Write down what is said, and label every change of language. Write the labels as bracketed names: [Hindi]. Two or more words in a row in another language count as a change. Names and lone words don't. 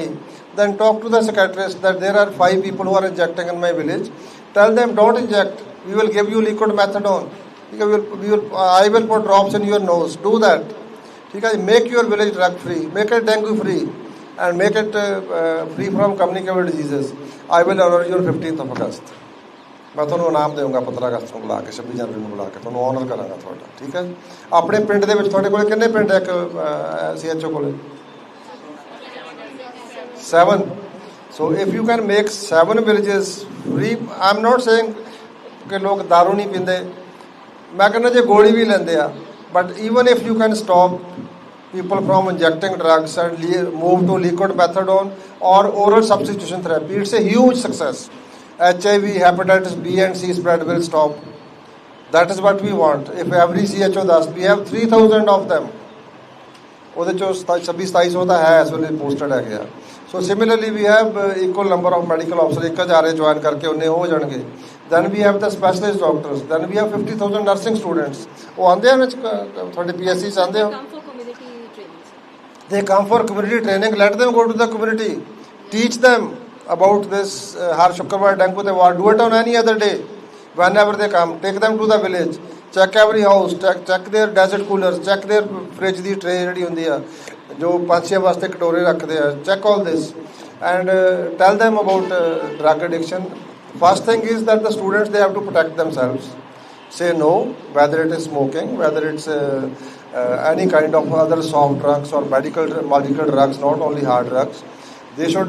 [English] Then talk to the psychiatrist that there are 5 people who are injecting in my village. Tell them don't inject. We will give you liquid methadone. I will put drops in your nose. Do that. Make your village drug free. Make it dengue free. And make it free from communicable diseases. I will honor you on 15th of August. [Punjabi] मैं ਤੁਹਾਨੂੰ ਇਨਾਮ ਦੇਵਾਂਗਾ 15 ਅਗਸਤ ਨੂੰ ਬੁਲਾ ਕੇ 26 ਜਨਵਰੀ ਨੂੰ ਬੁਲਾ ਕੇ ਤੁਹਾਨੂੰ ਆਨਰ ਕਰਾਂਗਾ ਤੁਹਾਡਾ ਠੀਕ ਹੈ ਆਪਣੇ ਪਿੰਡ ਦੇ ਵਿੱਚ ਤੁਹਾਡੇ ਕੋਲ ਕਿੰਨੇ ਪਿੰਡ ਹੈ ਇੱਕ CHO ਕੋਲੇ [English] 7 so if you can make 7 villages free I'm not saying [Punjabi] ਕਿ ਲੋਕ दारू ਨਹੀਂ ਪੀਂਦੇ ਮੈਂ ਕਹਿੰਦਾ ਜੇ ਗੋਲੀ ਵੀ ਲੈਂਦੇ ਆ [English] but even if you can stop people from injecting drugs and move to liquid methadone or oral substitution therapy it's a huge success HIV, hepatitis B and C spread will stop. That is what we want. If every CHO does, we have 3,000 of them. [Punjabi] ਉਹਦੇ ਚੋਂ 26-2700 ਦਾ ਹੈ ਇਸ ਵੇਲੇ ਪੋਸਟਡ ਹੈਗੇ ਆ [English] so similarly we have equal number of medical officer [Punjabi] 1000 ਜੁਆਇਨ ਕਰਕੇ ਉਹਨੇ ਹੋ ਜਾਣਗੇ [English] then we have the specialist doctors then we have 50,000 nursing students [Punjabi] ਉਹ ਆਉਂਦੇ ਆ ਵਿੱਚ ਤੁਹਾਡੇ PSC 'ਚ ਆਉਂਦੇ ਹੋ [English] they come for community training let them go to the community teach them about this har shukrawar dengue they war do it on any other day whenever they come take them to the village check every house check their desert coolers check their fridge ਦੀ tray [Punjabi] ਜਿਹੜੀ ਹੁੰਦੀ ਆ ਜੋ ਪੰਛੀਆਂ ਵਾਸਤੇ ਕਟੋਰੇ ਰੱਖਦੇ ਆ [English] check all this and tell them about drug addiction first thing is that the students they have to protect themselves say no whether it is smoking whether it's any kind of other soft drugs or medical drugs not only hard drugs they should